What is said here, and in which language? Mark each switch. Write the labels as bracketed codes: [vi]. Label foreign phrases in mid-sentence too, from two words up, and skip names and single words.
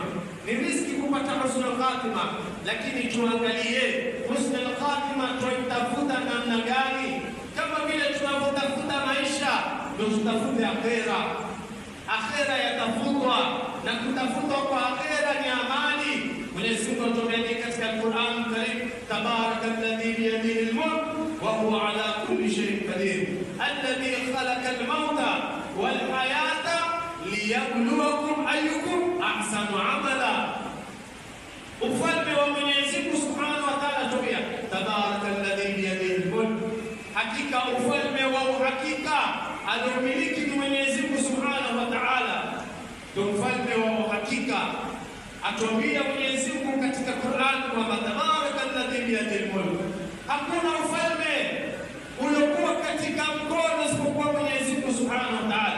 [sw] Ni riski kupata [ar] حسن الخاتمة, [sw] lakini tuangalie [ar] حسن الخاتمة [sw] tuitafuta namna gani? Kama vile tunavyotafuta maisha, ndio tutafute akhera. Akhera yatafutwa, na kutafutwa kwa akhera ni amali. Mwenyezi Mungu atuambia katika Qur'an Karim, [ar] تبارك الذي بيده الملك وهو على كل شيء قدير، الذي خلق الموت والحياة ليبلوكم أيكم أحسن عملا. [sw] Ufalme wa Mwenyezi Mungu [ar] سبحانه وتعالى [sw] atuambia [ar] تبارك الذي بيده الملك, [sw] hakika ufalme wa uhakika aliomiliki ni Mwenyezi Mungu [ar] سبحانه وتعالى, [sw] ndio mfalme wa uhakika. Atuambia Mwenyezi Mungu katika Qur'an kwamba [ar] تبارك الذي بيده الملك, [sw] hakuna ufalme uliokuwa katika mkono isipokuwa Mwenyezi Mungu [ar] سبحانه وتعالى.